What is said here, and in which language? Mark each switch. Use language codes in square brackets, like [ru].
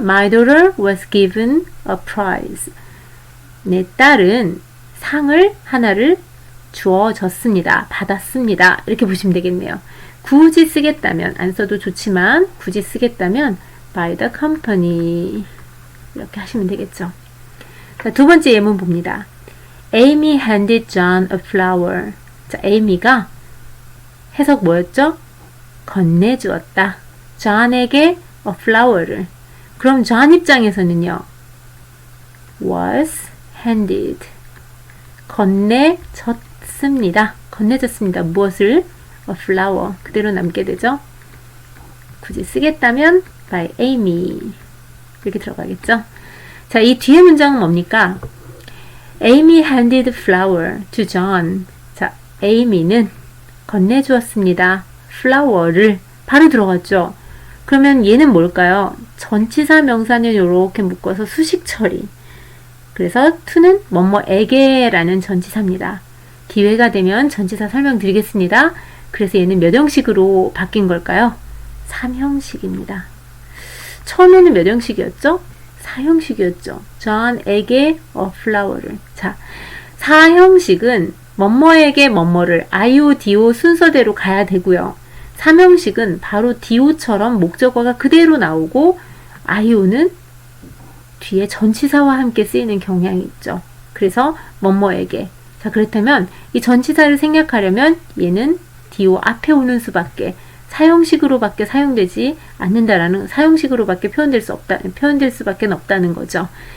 [en] My daughter was given a prize. [ko] 내 딸은 상을 하나를 주어졌습니다. 받았습니다. 이렇게 보시면 되겠네요. 굳이 쓰겠다면, 안 써도 좋지만 굳이 쓰겠다면 [en] by the company [ko] 이렇게 하시면 되겠죠. 자, 두 번째 예문 봅니다. [en] Amy handed John a flower. [ko] 자, Amy가 해석 뭐였죠? 건네주었다. John에게 a flower를. 그럼 John 입장에서는요. [en] was handed. [ko] 건네졌습니다. 건네졌습니다. 무엇을? [en] a flower. [ko] 그대로 남게 되죠. 굳이 쓰겠다면 [en] by Amy. [ko] 이렇게 들어가겠죠. 자, 이 뒤에 문장은 뭡니까? [en] Amy handed flower to John. [ko] 자, Amy는 건네주었습니다. flower를 바로 들어갔죠. 그러면 얘는 뭘까요? 전치사 명사는 이렇게 묶어서 수식 처리. 그래서 to는 뭐뭐에게라는 전치사입니다. 기회가 되면 전치사 설명드리겠습니다. 그래서 얘는 몇 형식으로 바뀐 걸까요? 3형식입니다. 처음에는 몇 형식이었죠? 사형식이었죠. John에게 a flower를. 자, 사형식은 뭐뭐에게 뭐뭐를 IO, DO 순서대로 가야 되고요. 삼형식은 바로 DO처럼 목적어가 그대로 나오고 IO는 뒤에 전치사와 함께 쓰이는 경향이 있죠. 그래서 뭐뭐에게. 자, 그렇다면 이 전치사를 생략하려면 얘는 DO 앞에 오는 수밖에 사형식으로밖에 사용되지 않는다라는 사형식으로밖에 표현될 수밖에 없다는 거죠.